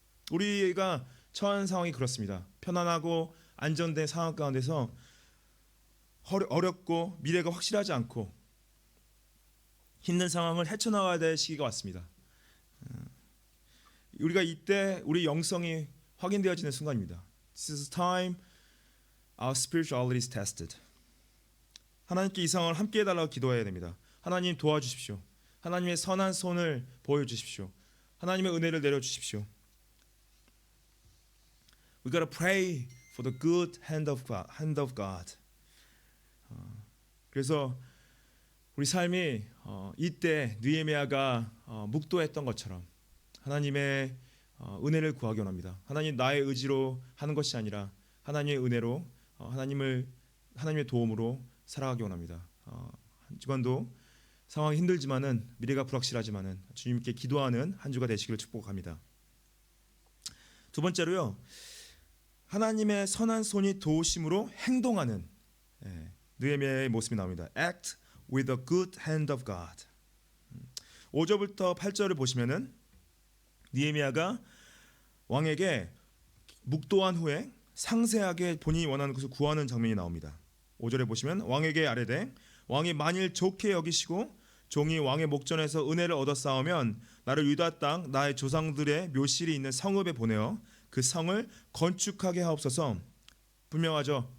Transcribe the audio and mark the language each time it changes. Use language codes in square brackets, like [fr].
[ko] 우리가 처한 상황이 그렇습니다. 편안하고 안정된 상황 가운데서 어렵고 미래가 확실하지 않고 힘든 상황을 헤쳐나가야 될 시기가 왔습니다. 우리가 이때 우리 영성이 확인되어지는 순간입니다. [en] This is time our spirituality is tested. [ko] 하나님께 이 상황을 함께 해달라고 기도해야 됩니다. 하나님 도와주십시오. 하나님의 선한 손을 보여주십시오. 하나님의 은혜를 내려주십시오. [en] We gotta pray for the good hand of God. [ko] 그래서 우리 삶이 이때 느헤미야가 묵도했던 것처럼 하나님의 은혜를 구하기 원합니다. 하나님, 나의 의지로 하는 것이 아니라 하나님의 은혜로 하나님의 도움으로 살아가기 원합니다. 한 주간도 상황이 힘들지만은 미래가 불확실하지만은 주님께 기도하는 한 주가 되시기를 축복합니다. 두 번째로요, 하나님의 선한 손이 도우심으로 행동하는 느헤미야의 모습이 나옵니다. [en] Act with the good hand of God. [ko] 5절부터 8절을 보시면은 느헤미야가 왕에게 묵도한 후에 상세하게 본인이 원하는 것을 구하는 장면이 나옵니다. 5절에 보시면 왕에게 아뢰되 왕이 만일 좋게 여기시고 종이 왕의 목전에서 은혜를 얻어 싸우면 나를 유다 땅 나의 조상들의 묘실이 있는 성읍에 보내어 그 성을 건축하게 하옵소서. 분명하죠.